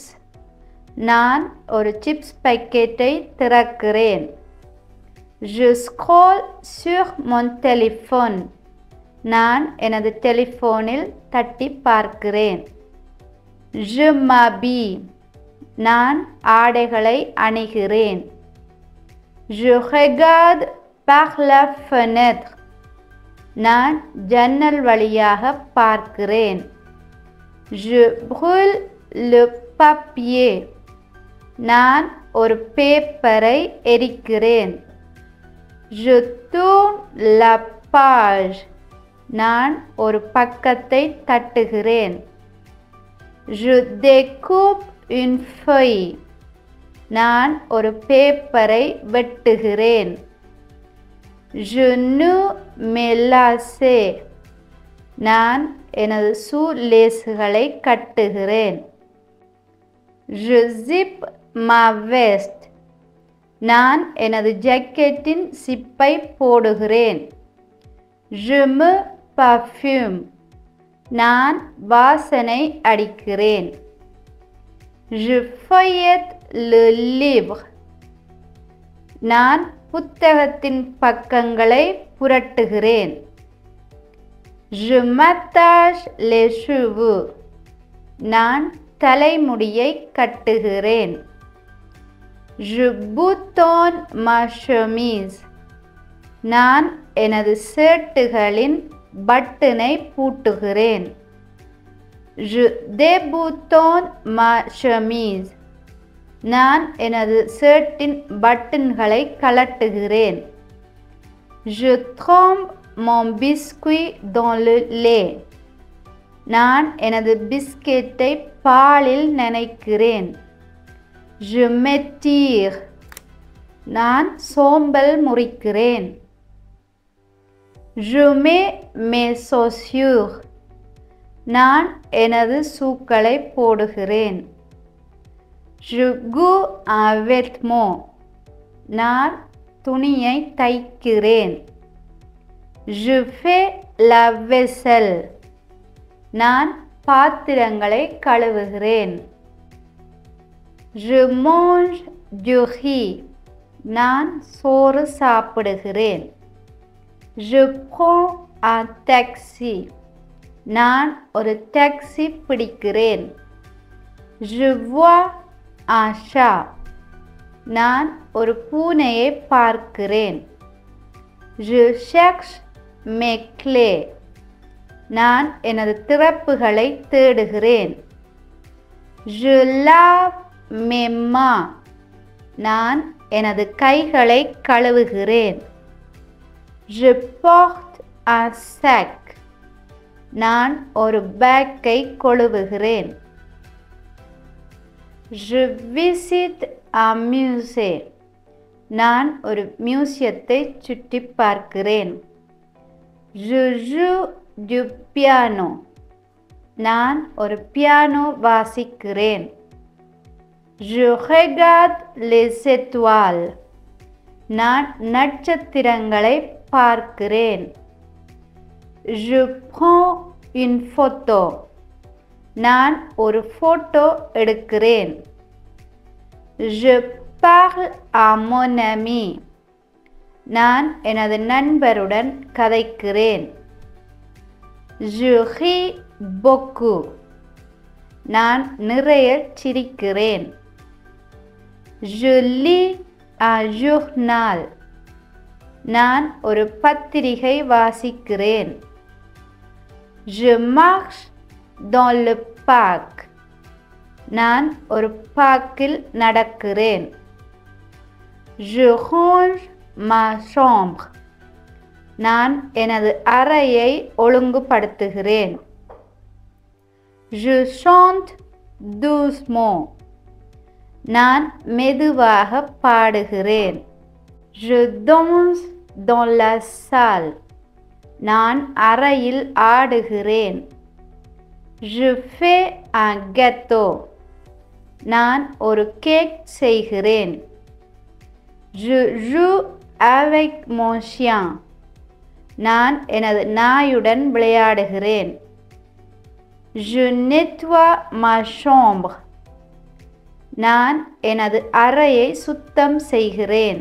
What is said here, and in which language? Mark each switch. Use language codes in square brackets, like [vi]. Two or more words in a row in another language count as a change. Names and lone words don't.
[ta] நான் ஒரு சிப்ஸ் பாக்கெட்டை திறக்கிறேன். [fr] Je scrolle sur mon téléphone. [ta] நான் எனது டெலிஃபோனில் தட்டி பார்க்கிறேன். [fr] Je m'habille. [ta] நான் ஆடைகளை அணிகிறேன். [fr] Je regarde par la fenêtre. [ta] நான் ஜன்னல் வழியாக பார்க்கிறேன். [fr] Je brûle le papier. [ta] நான் ஒரு பேப்பரை எரிக்கிறேன். [fr] Je tourne la page. [ta] நான் ஒரு பக்கத்தை தட்டுகிறேன். [fr] Je découpe une feuille. [ta] நான் ஒரு பேப்பரை வெட்டுகிறேன். [fr] Je noue mes lacets. [ta] நான் எனது ஷூலேஸ்களை கட்டுகிறேன். [fr] Je zippe ma veste. [ta] நான் எனது ஜாக்கெட்டின் சிப்பை போடுகிறேன். [fr] Je me parfume. [ta] நான் வாசனை அடிக்கிறேன். [fr] Je feuillette le livre. [ta] நான் புத்தகத்தின் பக்கங்களை புரட்டுகிறேன். [fr] Je m'attache les cheveux. [ta] நான் தலைமுடியை கட்டுகிறேன். [fr] Je boutonne ma chemise. [ta] நான் எனது ஷர்ட்டுகளின் பட்டனை பூட்டுகிறேன். [fr] Je déboutonne ma chemise. [ta] நான் எனது ஷர்ட்டின் பட்டன்களை கழட்டுகிறேன். [fr] Je trempe mon biscuit dans le lait. [ta] நான் எனது பிஸ்கெட்டை பாலில் நனைக்கிறேன். [fr] Je m'étire. [ta] நான் சோம்பல் முறிக்கிறேன். [fr] Je mets mes chaussures. [ta] நான் எனது ஷூக்களை போடுகிறேன். [fr] Je couds un vêtement. [ta] நான் துணியை தைக்கிறேன். [fr] Je fais la vaisselle. [ta] நான் பாத்திரங்களை கழுவுகிறேன். [fr] Je mange du riz. [ta] நான் சோறு சாப்பிடுகிறேன். [fr] Je prends un taxi. [ta] நான் ஒரு டாக்ஸி பிடிக்கிறேன். [fr] Je vois un chat. [ta] நான் ஒரு பூனையை பார்க்கிறேன். [fr] Je cherche mes clés. [ta] நான் எனது திறப்புகளை தேடுகிறேன். [fr] Je lave mes mains. [ta] நான் எனது கைகளை கழுவுகிறேன். [fr] Je porte un sac. [ta] நான் ஒரு பேக்கை கொழுவுகிறேன். [fr] Je visite un musée. [ta] நான் ஒரு மியூசியத்தை சுற்றி பார்க்கிறேன். [fr] Je joue du piano. [ta] நான் ஒரு பியானோ வாசிக்கிறேன். [fr] Je regarde les étoiles. [ta] நான் நட்சத்திரங்களை பார்க்கிறேன். [fr] Je prends une photo. [ta] நான் ஒரு போட்டோ எடுக்கிறேன். [fr] Je parle à mon ami. [ta] நான் எனது நண்பருடன் கதைக்கிறேன். [fr] Je ris beaucoup. [ta] நான் நிறைய சிரிக்கிறேன். [fr] Je lis un journal. [ta] நான் ஒரு பத்திரிகை வாசிக்கிறேன். [fr] Je marche dans le parc. [ta] நான் ஒரு பார்க்கில் நடக்கிறேன். [fr] Je range ma chambre. [ta] நான் எனது அறையை ஒழுங்குபடுத்துகிறேன். [fr] Je chante doucement. [ta] நான் மெதுவாக பாடுகிறேன். [fr] Je danse dans la salle. [ta] நான் அறையில் ஆடுகிறேன். [fr] Je fais un gâteau. [ta] நான் ஒரு கேக் செய்கிறேன். [fr] Je joue avec mon chien. [ta] நான் எனது நாயுடன் விளையாடுகிறேன். [fr] Je nettoie ma chambre. [ta] நான் எனது அறையை சுத்தம் செய்கிறேன்.